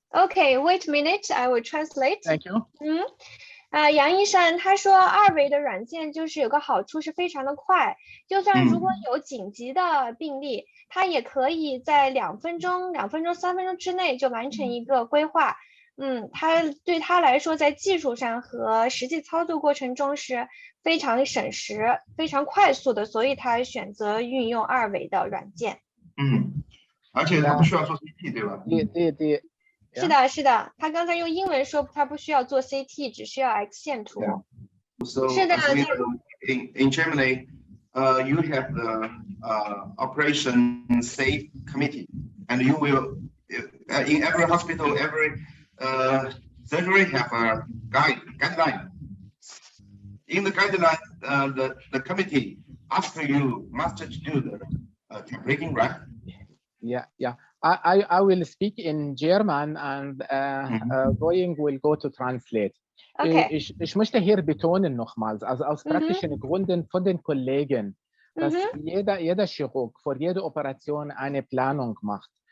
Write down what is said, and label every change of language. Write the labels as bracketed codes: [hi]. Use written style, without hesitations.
[en] Okay, wait a minute, I will translate. Thank you. [zh] 杨医生他说2维的软件就是有个好处是非常的快，就算如果有紧急的病例，他也可以在2分钟、3分钟之内就完成一个规划。他对他来说在技术上和实际操作过程中是非常省时、非常快速的，所以他选择运用2维的软件。而且他不需要做 CT 对吧？对。是的，他刚才用英文说他不需要做 CT， 只需要 X 线图。 [en] So, [zh] 是的。 [en] In Germany, you have the operation safe committee, and you will in every hospital, every surgery have a guideline. In the guideline, the committee asks you must do the breaking, right? Yeah. I will speak in German and Going will go to translate. Okay. [de] Ich möchte hier betonen nochmals, also aus praktischen Gründen von den Kollegen, dass jeder Chirurg vor jeder Operation eine Planung macht.